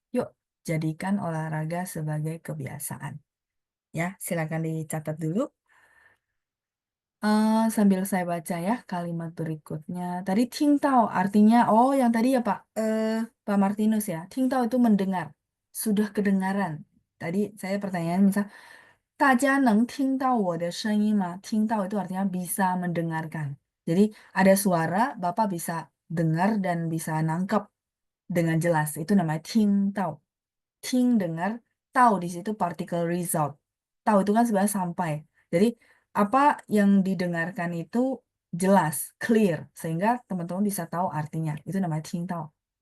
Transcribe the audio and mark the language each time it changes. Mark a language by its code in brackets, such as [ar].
[id] Yuk, jadikan olahraga sebagai kebiasaan. Ya, silakan dicatat dulu. Sambil saya baca ya kalimat berikutnya. Tadi 听到 artinya, oh yang tadi ya Pak, Pak Martinus ya. 听到 itu mendengar. Sudah kedengaran. Tadi saya pertanyaan misal, [zh] 大家能听到我的声音吗? [id] 听到 itu artinya bisa mendengarkan. Jadi ada suara, Bapak bisa dengar dan bisa nangkep dengan jelas. Itu namanya 听到. Ting dengar, tahu di situ partikel result. Tahu itu kan sebenarnya sampai. Jadi apa yang didengarkan itu jelas, clear, sehingga teman-teman bisa tahu artinya. Itu namanya 听到.